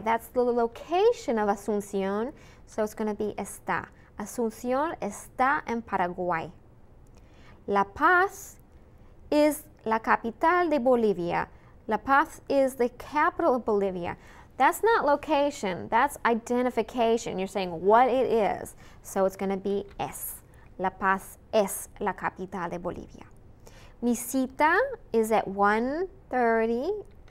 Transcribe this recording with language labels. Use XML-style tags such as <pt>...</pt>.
<en>That's the location of Asunción, so it's going to be está.</en> <es>Asunción está en Paraguay. La Paz is la capital de Bolivia.</es> <en>La Paz is the capital of Bolivia. That's not location, that's identification. You're saying what it is. So it's going to be es.</en> <es>La Paz es la capital de Bolivia. Mi cita</es> <en>is at 1:30.</en>